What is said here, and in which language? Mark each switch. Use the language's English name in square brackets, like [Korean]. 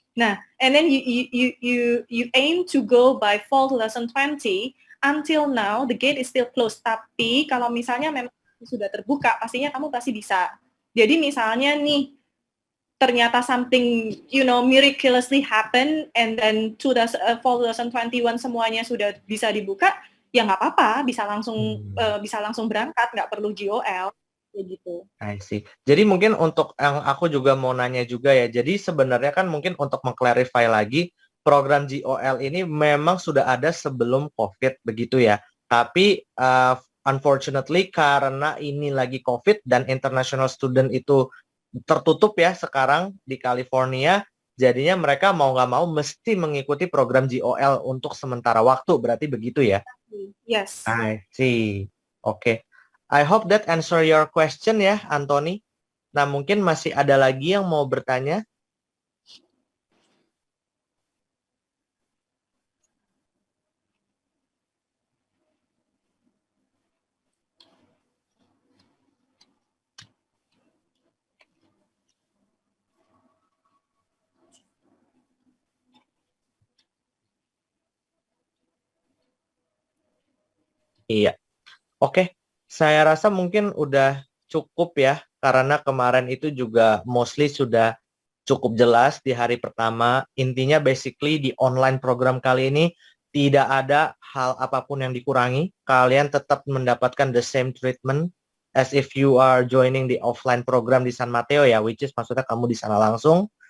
[English] Nah, and then you aim to go by fall 2020. Until now, the gate is still closed. [Indonesian] Tapi kalau misalnya memang sudah terbuka, pastinya kamu pasti bisa. Jadi misalnya nih, ternyata [English] something, miraculously happen, and then fall 2021 [Indonesian] semuanya sudah bisa dibuka, ya nggak apa-apa, bisa langsung berangkat, nggak perlu GOL, kayak gitu. [English] I see. [Indonesian] Jadi mungkin untuk yang aku juga mau nanya juga ya, jadi sebenarnya kan mungkin untuk mengclarify lagi, program GOL ini memang sudah ada sebelum COVID begitu ya, tapi unfortunately karena ini lagi COVID dan international student itu tertutup ya sekarang di California, jadinya mereka mau nggak mau mesti mengikuti program GOL untuk sementara waktu, berarti begitu ya? [English] Yes. I see. Oke. I hope that answer your question ya, Anthony. [Indonesian] Nah, mungkin masih ada lagi yang mau bertanya? Iya. Oke. Saya rasa mungkin udah cukup ya, karena kemarin itu juga mostly sudah cukup jelas di hari pertama. Intinya basically di online program kali ini tidak ada hal apapun yang dikurangi. Kalian tetap mendapatkan [English] the same treatment as if you are joining the offline program [Indonesian] di San Mateo ya, [English] which is [Indonesian] maksudnya kamu di sana langsung.